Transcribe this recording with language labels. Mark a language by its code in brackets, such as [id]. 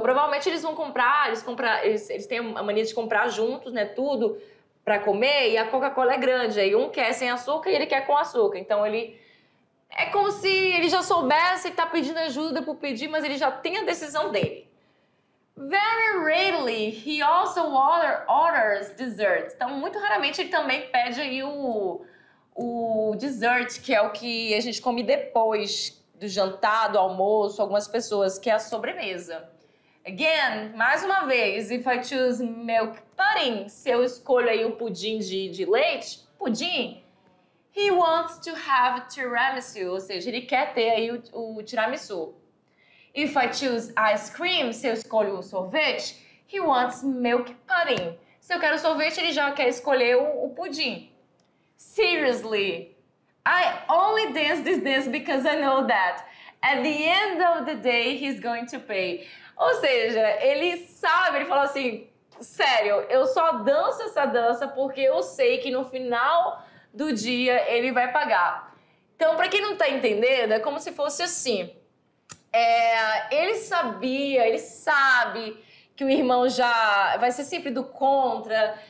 [pt] Provavelmente eles vão comprar, eles têm a mania de comprar juntos, né, tudo para comer, e a Coca-Cola é grande. Aí um quer sem açúcar e ele quer com açúcar. Então ele... É como se ele já soubesse e tá pedindo ajuda por pedir, mas ele já tem a decisão dele. [en] Very rarely, he also orders dessert. [pt] Então, muito raramente ele também pede aí o dessert, que é o que a gente come depois do jantar, do almoço, algumas pessoas, que é a sobremesa. [en] Again, [pt] mais uma vez, [en] if I choose milk pudding, [pt] se eu escolho aí o pudim de leite, pudim, [en] he wants to have tiramisu, [pt] ou seja, ele quer ter aí o tiramisu. [en] If I choose ice cream, [pt] se eu escolho o sorvete, [en] he wants milk pudding. [pt] Se eu quero sorvete, ele já quer escolher o pudim. [en] Seriously, I only dance this dance because I know that at the end of the day he's going to pay. [pt] Ou seja, ele sabe, ele falou assim, sério, eu só danço essa dança porque eu sei que no final do dia ele vai pagar. Então, para quem não tá entendendo, é como se fosse assim, ele sabe que o irmão já vai ser sempre do contra.